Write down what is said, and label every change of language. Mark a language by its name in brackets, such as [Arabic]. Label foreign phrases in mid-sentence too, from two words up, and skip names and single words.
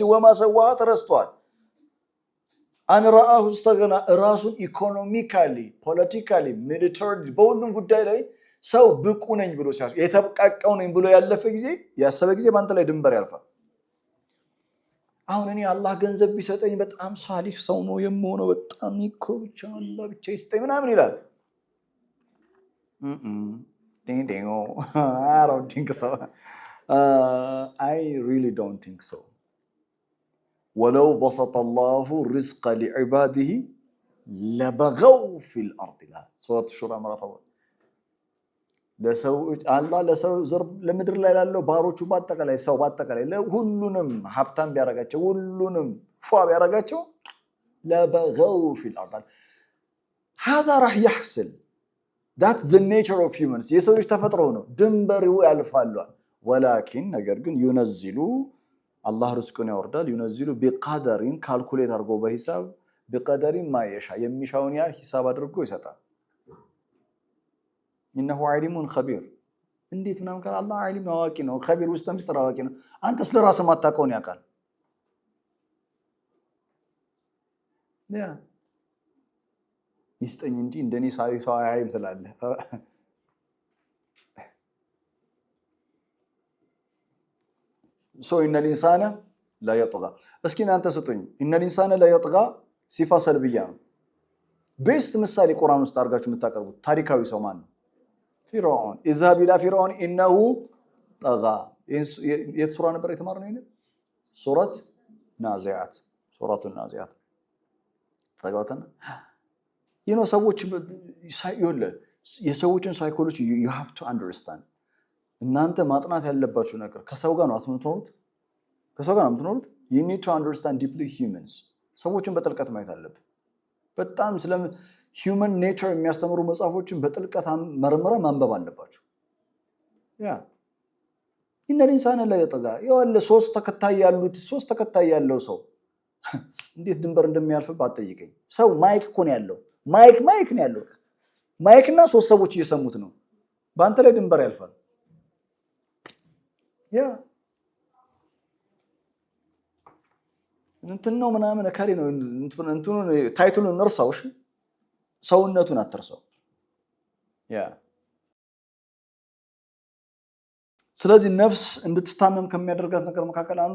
[Arabic] وما سواها [Amharic] ተረስቷል። [Arabic] أن رآه استغنى [Amharic] ራሱን [English] economically, politically, military [Amharic] በሁሉም ጉዳይ ላይ ሰው ብቁ ነኝ ብሎ ሲያስ የተብቃቀው ነኝ ብሎ ያሰበ ጊዜ በአንተ ላይ ድንበር ያልፋል። አሁን እኔ አላህ ገንዘብ ቢሰጠኝ በጣም ሳሊህ ሰው ነው የምሆነው፣ በጣም እኮ ብቻ አላህ ብቻ ይስጠኝ ምናምን ይላል። [English] I don't think so. I really don't think so. [Arabic] ولو بسط الله الرزق لعباده لبغوا في الأرض [Amharic] ይላል ሱረቱ ሹራ ምዕራፍ 4። ለሰው አላህ ለሰው ዘር ለምድር ላይ ላለው ባሮቹ ባጠቃላይ ሰው ባጠቃላይ ለሁሉንም ሀብታም ቢያረጋቸው ሁሉንም ፏ ቢያረጋቸው ለበገው [Arabic] في الارض هذا راح يحصل [English] that's the nature of humans [Amharic] የሰው ልጅ ተፈጥሮ ነው ድንበሩ ያልፋሉ ولكن ነገር ግን ينزل አላህ ርዝቁን ያወርዳል [Arabic] ينزل بقدر [Amharic] ካልኩሌት አድርጎ በሂሳብ [Arabic] بقدر ما يشاء [Amharic] የሚሻውን ያህል ሂሳብ አድርጎ ይሰጣል [Arabic] إنه عليم خبير [Amharic] እንዴት ምናምን ካለ አላህ ዓሊም ነው አዋቂ ነው خبير ውስጥ ምስጥር አዋቂ ነው አንተ ስለራስህ ማታውቀውን ያውቃል ያ ይስጠኝ እንጂ እንደኔ ሰው አያይም ትላለህ [Arabic] إن الإنسان لا يطغى [Amharic] እስኪ እናንተ ስጡኝ [Arabic] إن الإنسان لا يطغى صفة سلبية [Amharic] ነው ቤስት ምሳሌ ቁርአን ውስጥ አድርጋችሁ የምታቀርቡት ታሪካዊ ሰው ማን ነው [Arabic] فرعون اذهب الى فرعون انه طغى [Amharic] የት ሱራ ነበር የተማርነው ይሄን ሱረት ናዚዓት ሱረቱ ናዚዓት ተጋውተና ሰዎች የሰዎችን ሳይኮሎጂ [English] you have to understand [Amharic] እናንተ ማጥናት ያለባችሁ ነገር ከሰው ጋር ነው አትምትኖሩት ከሰው ጋር ነው የምትኖሩት [English] you need to understand deeply humans [Amharic] ሰዎችን በጥልቀት ማየት አለብን በጣም ስለ [English] human nature [Amharic] የሚያስተምሩ መጽሐፎችን በጥልቀት መርምረ ማንበብ አለባችሁ ያ [Arabic] إن الإنسان لا يطغى [Amharic] ይወለ ሶስት ተከታይ ያለው ሰው እንዴት ድንበር እንደሚያልፍ ባጠይቀኝ ሰው ማይክ እኮ ነው ያለው ማይክ ነው ያለው ማይክና ሶስት ሰዎች እየሰሙት ነው ባንተ ላይ ድንበር ያልፋል ያ እንትን ነው ምናምን አካሪ ነው እንትኑ ታይትሉን እንርሳው እሺ ሰውነቱን አትርሰው ያ ስለዚህ ነፍስ እንድትታመም ከሚያደርጋት ነገር መካከል አንዱ